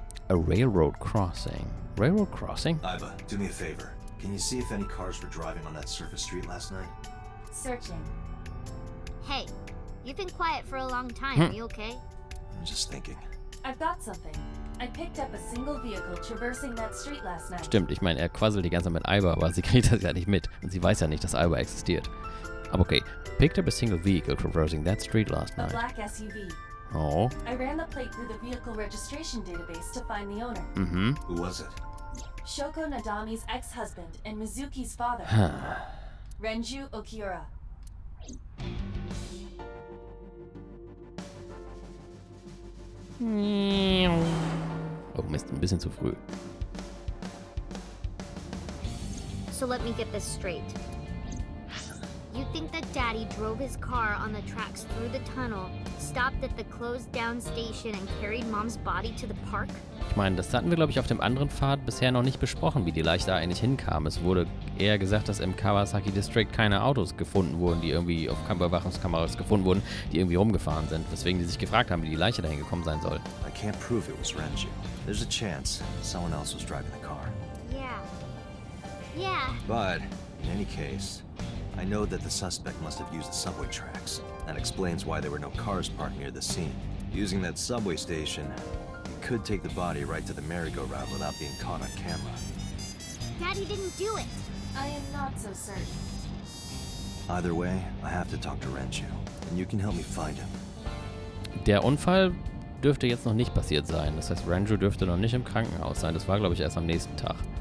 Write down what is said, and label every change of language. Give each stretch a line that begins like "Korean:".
English: A railroad crossing. Railroad crossing? Iba, do me a favor. Can you see if any cars were driving on that surface street last night? Searching. Hey, you've been quiet for a long time. Are you okay? I'm just thinking. I've got something. I picked up a single vehicle traversing that street last night.
German: Stimmt, ich meine, er quasselt die ganze Zeit mit Iba, aber sie kriegt das ja nicht mit. Und sie weiß ja nicht, dass Iba existiert. Aber okay.
English: Picked up a single vehicle traversing that street last A night. black SUV. Oh. I ran the plate through the vehicle registration database to find the owner. Who was it? Shoko Nadami's ex-husband and Mizuki's father. Renju Okiura.
German: Oh Mist, ein bisschen zu früh.
English: So let me get this straight. You think that Daddy drove his car on the tracks through the tunnel, stopped at the closed down station and carried Mom's body to the park?
German: Ich meine, das hatten wir, glaube ich, auf dem anderen Pfad bisher noch nicht besprochen, wie die Leiche da eigentlich hinkam. Es wurde eher gesagt, dass im Kawasaki District keine Autos gefunden wurden, die irgendwie auf Überwachungskameras gefunden wurden, die irgendwie rumgefahren sind. Weswegen die sich gefragt haben, wie die Leiche dahin gekommen sein soll.
English: I can't prove it was Renju. There's a chance someone else was driving the car. Yeah. But, in any case, I know that the suspect must have used the subway tracks. That explains why there were no cars parked near the scene. Using that subway station, he could take the body right to the merry-go-round without being caught on camera. Daddy didn't do it. I am not so certain. Either way, I have to talk to Renju, and you can help me find him.
German: Der Unfall dürfte jetzt noch nicht passiert sein. Das heißt, Renju dürfte noch nicht im Krankenhaus sein. Das war, glaube ich, erst am nächsten Tag.